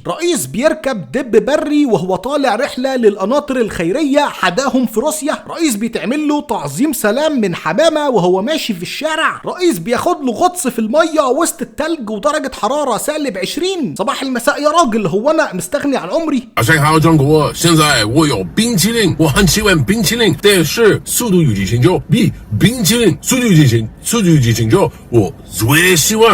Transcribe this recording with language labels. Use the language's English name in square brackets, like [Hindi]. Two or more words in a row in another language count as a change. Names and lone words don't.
[Arabic] رئيس بيركب دب بري وهو طالع رحله للقناطر الخيريه حداهم في روسيا. رئيس بيتعمل له تعظيم سلام من حمامه وهو ماشي في الشارع. رئيس بياخد له غطس في الميه وسط التلج ودرجه حراره -20. صباح المساء يا راجل، هو انا مستغني عن عمري؟ [Chinese] 好，中国现在我有冰淇淋，我很喜欢冰淇淋，但是速度与激情就比冰淇淋速度与激情就我最喜欢。